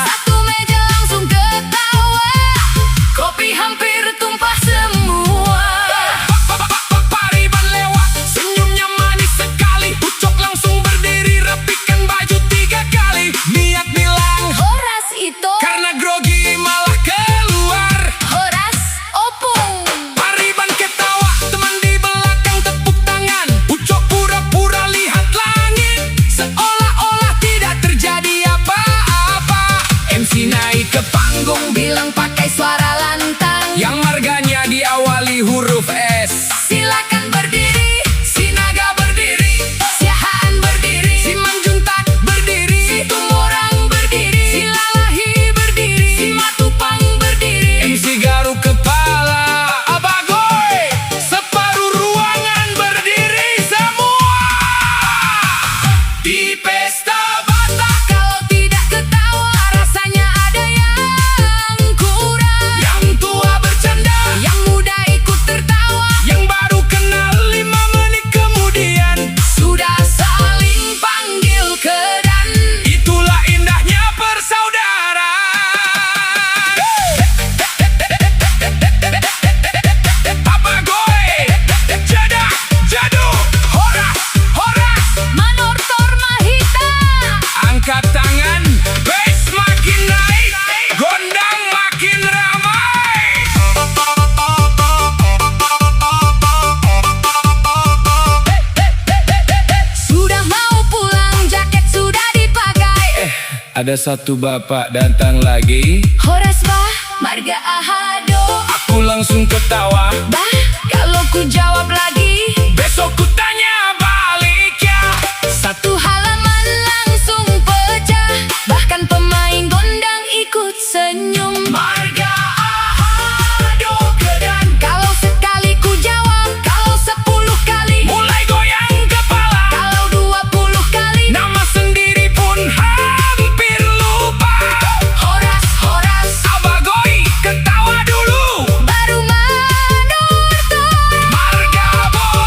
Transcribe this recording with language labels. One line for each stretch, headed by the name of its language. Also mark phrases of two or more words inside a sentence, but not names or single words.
Indonesian: Satu meja langsung ketawa, kopi hampir tumpah semua. Pariban lewat, senyumnya manis sekali. Ucok langsung berdiri, rapikan baju 3 kali. Niat bilang, Horas itu, karena grogi malah keluar.
Batak Toba: Horas opung.
Indonesian: Pariban ketawa, teman di belakang tepuk tangan. Ucok pura-pura lihat langit, seolah-olah tidak terjadi apa-apa. MC naik ke panggung, Bilang pakai suara lantang, yang marganya diawali huruf S. silakan berdiri. Si Naga berdiri, si Han berdiri, si Manjuntak berdiri, si Tumorang berdiri, si Lalahi berdiri, si Matupang berdiri. MC garuk kepala, Abagoy, separuh ruangan berdiri semua. Di pesta Batak, Kalau tidak ketawa rasanya ada yang kurang. yang tua bercanda, Yang muda ikut tertawa, yang baru kenal 5 menit kemudian. sudah saling panggil kedan. Itulah indahnya persaudaraan.
Batak Toba: Abagoy, jadah, jadu, horas, horas. Manortor Mahita,
Indonesian: Angkat tangan, bass makin naik, gondang makin ramai. sudah mau pulang, jaket sudah dipakai. Ada satu bapak datang lagi.
Batak Toba: Horas bah, Marga Ahado.
Indonesian: Aku langsung ketawa. Bah, kalau ku jawab lagi, Besok ku tanya balik ya. satu halaman langsung pecah. Bahkan pemain gondang ikut senyum.
Batak Toba: Marga Ahado Gedang.
Indonesian: Kalau sekali ku jawab, kalau 10 kali, Mulai goyang kepala, kalau 20 kali, nama sendiri pun hampir lupa.
Batak Toba: Horas, Horas, Abagoy,
Indonesian: ketawa dulu. baru manortor. Marga